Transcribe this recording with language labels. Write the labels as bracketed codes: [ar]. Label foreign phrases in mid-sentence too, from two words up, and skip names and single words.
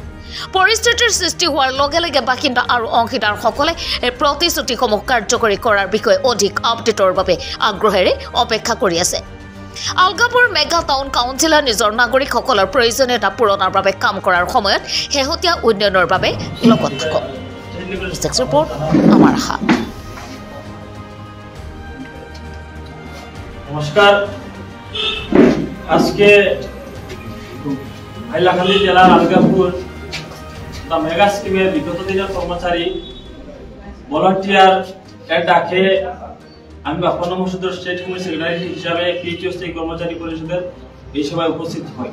[as] পৰিস্থিতিৰ সৃষ্টি হোৱাৰ লগে লগে বাসিন্দা আৰু অংশীদাৰসকলে এই প্ৰতিশ্ৰুতিসমূহ কাৰ্যকৰী কৰাৰ বিষয়ে অধিক আপডেটৰ বাবে আগ্ৰহেৰে অপেক্ষা কৰি আছে। আলগাপুৰ মেগা টাউন কাউন্সিলে নিজৰ নাগৰিকসকলৰ প্ৰয়োজনীয়তা পূৰণৰ বাবে কাম কৰাৰ সময়ত শেহতীয়া উন্নয়নৰ বাবে লগত থাকক। ৰিপৰ্ট আমাৰ আশা। [bn] নমস্কার। আজকে হাইলাকান্দি জেলার আলগাপুর মেগা স্কিমের বিগত দিনের কর্মচারী ভলান্টিয়ার এর ডাকে আমি বাপ্পান্ন মসুদর [en] State Committee Secretary [bn] হিসাবে পিএইচও স্থায়ী কর্মচারী পরিষদের এই সভায় উপস্থিত হই।